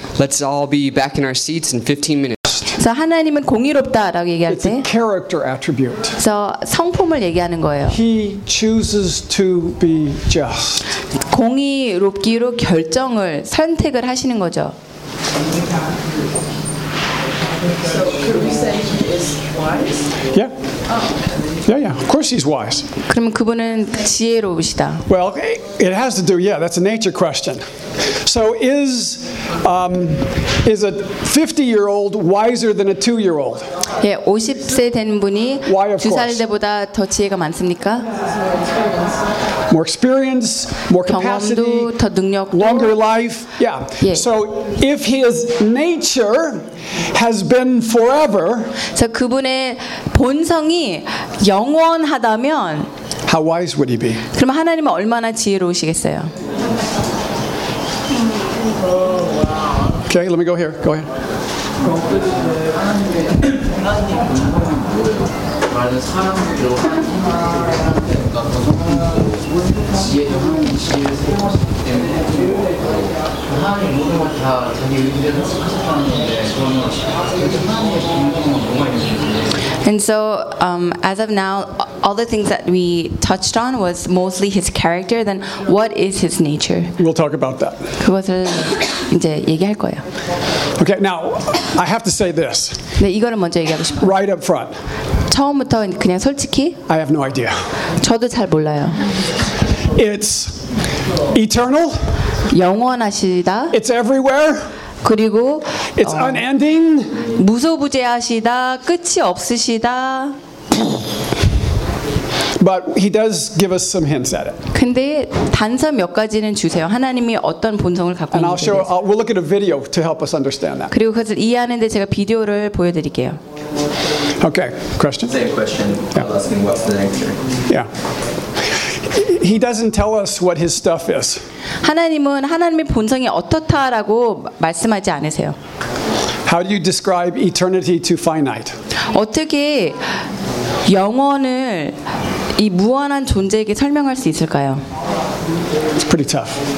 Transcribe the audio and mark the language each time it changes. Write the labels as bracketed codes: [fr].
[en] Let's all be back in our seats in 15 minutes. [ko] 그래서 하나님은 공의롭다라고 얘기할 때 [en] It's a character attribute. [ko] 그래서 성품을 얘기하는 거예요. [en] He chooses to be just. [ko] 공의롭기로 결정을 선택을 하시는 거죠. [en] Yeah. Yeah, yeah. Of course he's wise. [ko] 그러면 그분은 지혜로우시다. [en] Well, it has to do. Yeah, that's a nature question. So is a 50-year-old wiser than a 2-year-old? [ko] 예, 50세 된 분이 두 살 때보다 더 지혜가 많습니까? [en] More experience, more capacity, [ko] 더 능력, [en] longer life. Yeah. [ko] 예. [en] So if his nature has been forever, [ko] 자 그분의 본성이 영원하다면, [en] how wise would he be? [ko] 그럼 하나님은 얼마나 지혜로우시겠어요? [en] Okay, let me go here. Go ahead. And so, as of now, all the things that we touched on was mostly his character. Then, what is his nature? We'll talk about that. [ko] 그것을 이제 얘기할 거예요. [en] Okay, now I have to say this. [ko] 네, 이거를 먼저 얘기하고 싶어요. [en] Right up front. [ko] 처음부터 그냥 솔직히. [en] I have no idea. [ko] 저도 잘 몰라요. [en] It's eternal. [ko] 영원하시다. [en] It's everywhere. [ko] 그리고 [en] It's unending. [ko] 무소부재하시다. 끝이 없으시다. But he does give us some hints at it. 근데 단서 몇 가지는 주세요. 하나님이 어떤 본성을 갖고 있는지. [en] And we'll look at a video to help us understand that. [ko] 그리고 그것을 이해하는데 제가 비디오를 보여드릴게요. [en] Okay, question. Same question. Yeah. Asking what's the nature. Yeah. He doesn't tell us what his stuff is. [ko] 하나님은 하나님의 본성이 어떻다라고 말씀하지 않으세요. [en] How do you describe eternity to finite? [ko] 어떻게 영원을 이 무한한 존재에게 설명할 수 있을까요? [en] It's pretty tough.